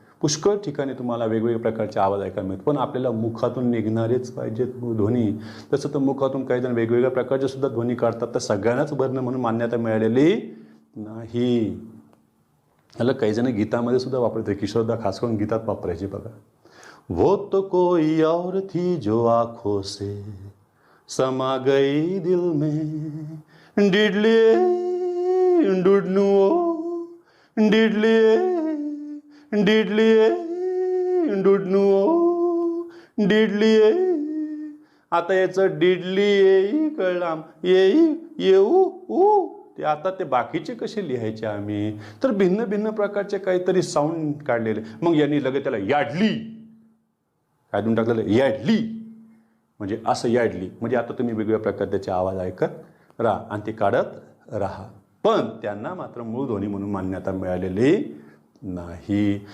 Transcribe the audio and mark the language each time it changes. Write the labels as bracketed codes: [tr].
[mr] पुष्कळ ठिकाणी तुम्हाला वेगवेगळ्या प्रकारचे आवाज ऐकायला मिळतात, पण आपल्याला मुखातून निघणारेच पाहिजेत ध्वनी. तसं तर मुखातून काही जण वेगवेगळ्या प्रकारचे सुद्धा ध्वनी काढतात, तर सगळ्यांनाच वर्ण म्हणून मान्यता मिळालेली नाही. याला काही जण गीतामध्ये सुद्धा वापरते. किशोरदा खास करून गीतात वापरायचे बघा. [hi] वो तो कोई और थी जो आँखों से समा गई दिल में, डिडलिए डुडनुओ, डिडलिए डिडलिए डुडनुओ, डिडलिए. [mr] आता याचं डिडली येई कळाम, येई येऊ ऊ, ते आता ते बाकीचे कसे लिहायचे आम्ही? तर भिन्न भिन्न प्रकारचे काहीतरी साऊंड काढलेले. मग यांनी लगेच त्याला याडली काय देऊन टाकलेलं? याडली म्हणजे असं याडली. म्हणजे आता तुम्ही वेगवेगळ्या प्रकारचे आवाज ऐकत राहा आणि ते काढत राहा, पण त्यांना मात्र मूळ ध्वनी म्हणून मान्यता मिळालेली नाही.